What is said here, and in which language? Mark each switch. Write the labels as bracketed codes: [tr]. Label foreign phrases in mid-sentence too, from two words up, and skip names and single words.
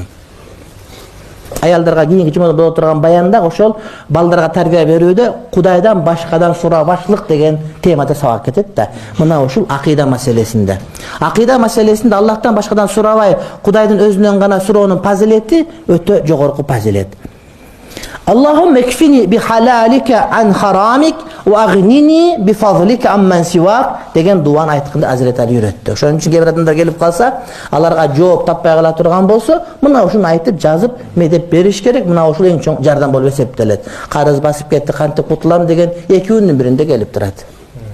[ky] Аялдарга кийинки жумада боло турган баянда ошол балдарга тарбия берүүдө Кудайдан башкадан сурабачлык деген темада сабак кетет да. Мына ушул акыйда маселесинде. Акыйда маселесинде Аллахтан башкадан сурабай, Кудайдын өзүнөн гана суроонун фазилети өтө жогорку фазилет. [ar] اللهم اكفني بحلالك عن حرامك وأغنني بفضلك عمن سواك [ky] деген дуаны айтканда [ar] Hazreti Ali үйрөттү. [ky] Ошон үчүн кээ бир адамдар келип калса, аларга жооп таппай кала турган болсо, мына ушуну айтып жазып медеп бериш керек. Мына ушул эң чоң жардам болуп эсептелет. Карыз басып кетти, кантип кутулам деген экөөнүн биринде келип турат.